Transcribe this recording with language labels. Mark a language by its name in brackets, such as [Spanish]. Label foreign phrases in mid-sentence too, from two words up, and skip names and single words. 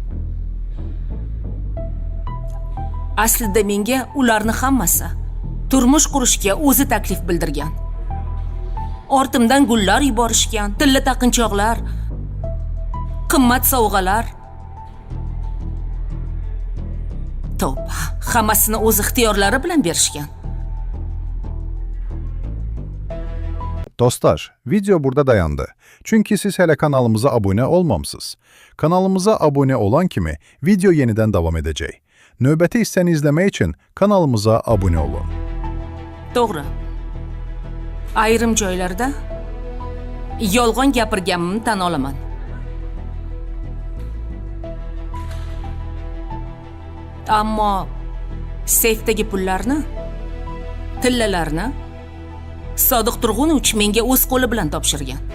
[Uzbek] Aslida menga ularni hammasi turmush qurishga o'zi taklif bildirgan. Ortimdan gullar yuborishgan, tilla taqinchoqlar, qimmat sovg'alar. Tavba, hammasini o'z ixtiyorlari bilan berishgan. [Turkish] Dostlar, video burada dayandı. Çünkü siz hele kanalımıza abone olmamısınız. Kanalımıza abone olan kimi video yeniden devam edecek. [Azerbaijani] Növbəti hissəni [Turkish] izlemek için kanalımıza abone olun. [Uzbek] To'g'ri. Ayrim joylarda yolg'on gapirganimni tan olaman. Ammo seyfdagi pullarni, tillalarni Sodiq Turg'unovich menga o'z qo'li bilan topshirgan.